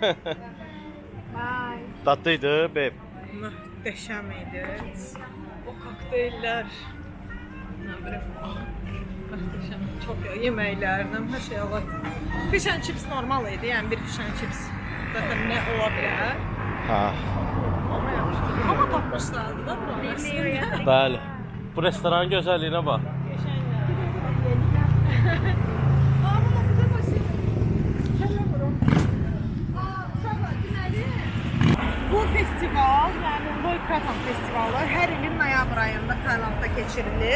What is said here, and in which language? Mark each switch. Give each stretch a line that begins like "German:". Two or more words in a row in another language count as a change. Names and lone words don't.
Turkish: Tatlıydı babe.
Azerbaijani: Möhtəşəm idi. O kokteyllər. Möhtəşəm. Çox yeməklərlə hər şey var.
English: Fish and chips
Azerbaijani: normal idi. Yəni bir
English: fish and chips
Azerbaijani: zaten nə ola bilər. Ha, Amma tapmışlardı da bura. bəli. Bu restoranın gözəlliyinə bax. Bu festival, yəni Loy Krathong festivalı hər ilin noyabr ayında Taylandda keçirilir.